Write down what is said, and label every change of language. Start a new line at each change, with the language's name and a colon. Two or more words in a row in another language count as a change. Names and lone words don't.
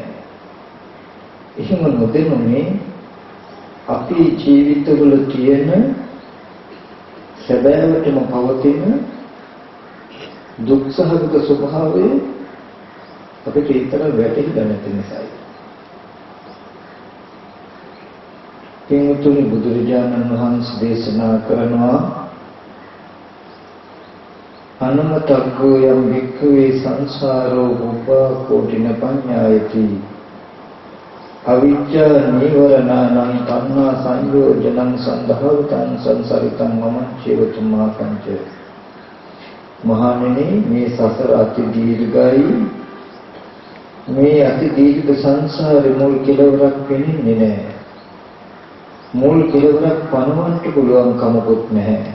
Sinhala: එහෙම නොදැනුනේ අපේ ජීවිතවල තියෙන සැබෑවටම පවතින දුක්සහගත ස්වභාවය අපිට ඊතර වැටහිලා නැති නිසායි. පින්වතුනි බුදුරජාණන් වහන්සේ දේශනා කරනවා
Pali: අනුමතග්ගෝ යම් වික්ඛවේ සංසාරෝ උපා කෝටින පඤ්ඤායති අවිජ්ජා නීවරණං තණ්හා සංයෝජනං සන්දහවතං සංසරිතං මම චේවතුමා පංච.
Sinhala: මහණෙනි මේ සසර අති දීර්ඝයි. මේ අති දීර්ඝ සංසාරේ මුල් කෙලවරක් වෙන්නේ නැහැ. මුල් කෙලවරක් පනවන්න පුළුවන් කමකුත් නැහැ.